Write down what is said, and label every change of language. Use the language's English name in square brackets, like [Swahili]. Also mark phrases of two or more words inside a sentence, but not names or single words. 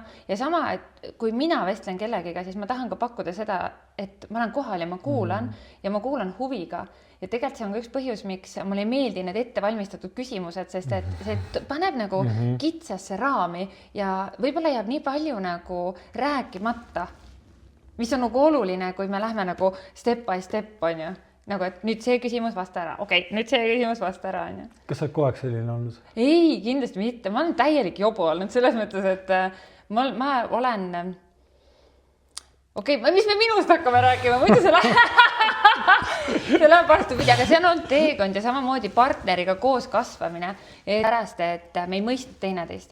[Estonian] Ja sama, et kui mina vestlen kellegiga, siis ma tahan ka pakkuda seda, et ma olen kohal ja ma kuulan huviga. Ja tegelikult see on ka üks põhjus, miks mulle ei meeldi need ettevalmistatud küsimused, sest et see paneb nagu kitsasse raami ja võib-olla jääb nii palju nagu rääkimata, mis on nagu oluline, kui me lähme nagu [English] step by step, [Estonian] on ju. Nagu, et nüüd see küsimus vasta ära. Okei, nüüd see küsimus vasta ära, on ju. Kas sa kogu aeg selline olnud? Ei, kindlasti mitte. Ma olen täielik jobu olnud selles mõttes, et ma olen... Okei, mis me minust hakkame rääkima? Muidu see läheb vastupidi, aga see on olnud teekond ja samamoodi partneriga koos kasvamine, pärast, et me ei mõistnud teineteist.